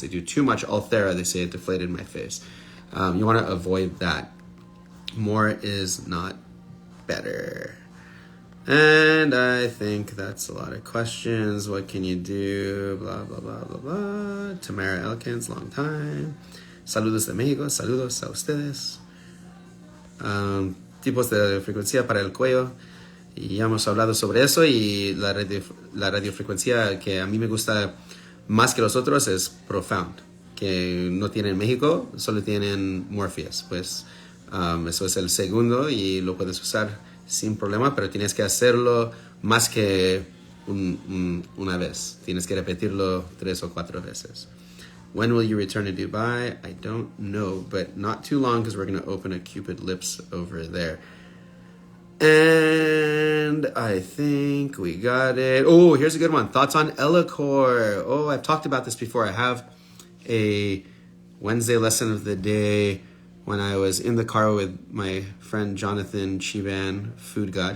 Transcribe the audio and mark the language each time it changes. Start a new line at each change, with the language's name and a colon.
English: They do too much Ulthera, they say it deflated my face. You want to avoid that. More is not better. And I think that's a lot of questions. What can you do? Blah, blah, blah, blah, blah. Tamara Elkins, long time.
Spanish: Saludos de México. Saludos a ustedes. Tipos de frecuencia para el cuello. Y ya hemos hablado sobre eso, y la radiofrecuencia que a mí me gusta más que los otros es Profound, que no tiene en México, solo tienen Morpheus. Pues eso es el segundo y lo puedes usar sin problema, pero tienes que hacerlo más que una vez. Tienes que repetirlo 3 o 4 veces.
English: When will you return to Dubai? I don't know, but not too long, because we're going to open a Cupid Lips over there. And I think we got it. Oh, here's a good one. Thoughts on Ellacor. Oh, I've talked about this before. I have a Wednesday lesson of the day when I was in the car with my friend Jonathan Chiban, Food God.